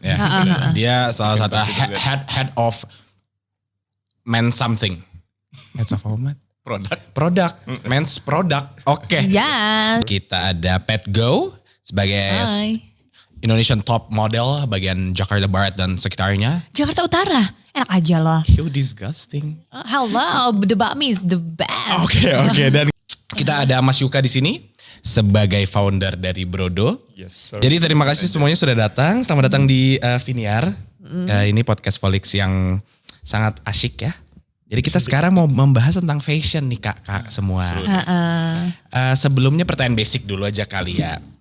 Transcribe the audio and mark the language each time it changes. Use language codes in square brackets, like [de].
[en] Ya. [id] Dia salah satu [en] head of men something. Head of what? Produk. Men's product. Oke. Yes. [id] Kita ada Pat Go sebagai Hai. [en] Indonesian top model [id] bagian Jakarta Barat dan sekitarnya. Jakarta Utara, enak aja loh. [en] You disgusting. Hello, the bakmi is the best. [id] Oke. Dan kita ada Mas Yuka di sini sebagai founder dari Brodo. [en] Yes, sir. [id] Jadi terima kasih semuanya sudah datang. Selamat datang di Viniar. Ini podcast Volix yang sangat asyik ya. Jadi kita sekarang mau membahas tentang fashion nih kak semua. Sebelumnya pertanyaan basic dulu aja kali ya.